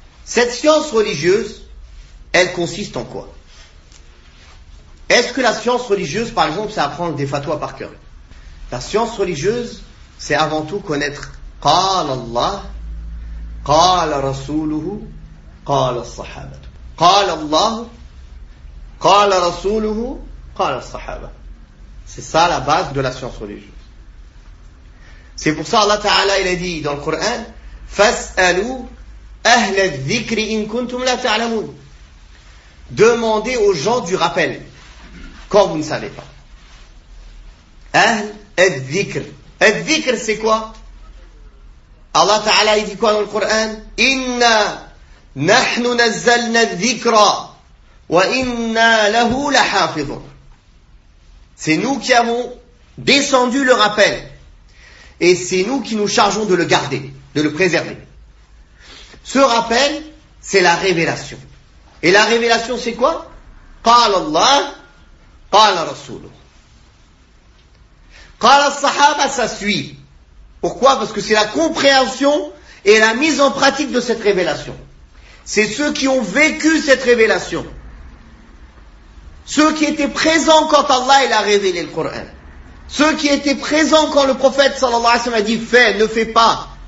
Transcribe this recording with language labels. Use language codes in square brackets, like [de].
[fr] Cette science religieuse, elle consiste en quoi? Est-ce que la science religieuse, par exemple, c'est apprendre des fatwas par cœur? La science religieuse, c'est avant tout connaître « [ar] قال الله, قال رسوله, قال الصحابة ». قال الله قال رسوله قال الصحابة. [fr] C'est ça la base de la science religieuse. C'est pour ça Allah Ta'ala il a dit dans le Coran [ar] فَاسْأَلُوا أَهْلَ الذِّكْرِ إِن كُنْتُمْ لَا تَعْلَمُونَ. [fr] Demandez aux gens du rappel quand vous ne savez pas. [ar] أَهْلَ الذِّكْرِ. [fr] الذِّكْرِ c'est quoi? Allah Ta'ala il dit quoi dans le Coran? [ar] إِنَّ نحن نزلنا الذكرى وإنا له لحافظون. [fr] C'est nous qui avons descendu le rappel et c'est nous qui nous chargeons de le garder, de le préserver. Ce rappel, c'est la révélation. Et la révélation, c'est quoi? [ar] قال الله قال رسوله قال الصحابة. [fr] Ça suit. Pourquoi? Parce que c'est la compréhension et la mise en pratique de cette révélation. C'est ceux qui ont vécu cette révélation. Ceux qui étaient présents quand Allah il a révélé le Coran. Ceux qui étaient présents quand le prophète [ar] sallallahu alayhi wa sallam [fr] a dit fais, ne fais pas.